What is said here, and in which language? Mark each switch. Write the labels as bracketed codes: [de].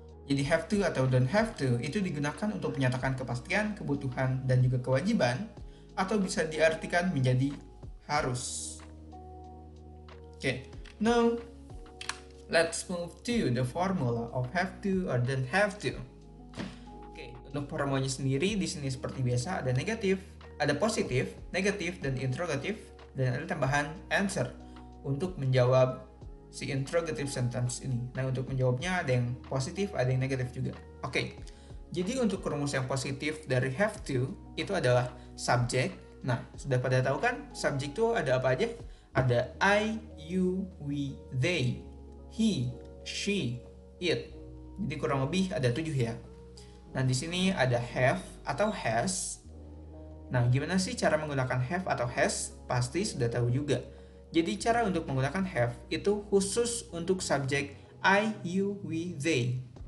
[id] Jadi have to atau don't have to itu digunakan untuk menyatakan kepastian, kebutuhan, dan juga kewajiban, atau bisa diartikan menjadi harus. [en] Okay, now let's move to the formula of have to or don't have to. [id] Okay, untuk formulanya sendiri di sini seperti biasa ada negatif, ada positif, negatif, dan interrogatif, dan ada tambahan answer untuk menjawab si interrogative sentence ini. Nah, untuk menjawabnya ada yang positif, ada yang negatif juga. Oke, jadi untuk rumus yang positif dari have to itu adalah subject. Nah, sudah pada tahu kan subject itu ada apa aja? Ada I, you, we, they, he, she, it. Jadi kurang lebih ada 7 ya. Nah, di sini ada have atau has. Nah, gimana sih cara menggunakan have atau has? Pasti sudah tahu juga. Jadi cara untuk menggunakan have itu khusus untuk subjek I, you, we, they.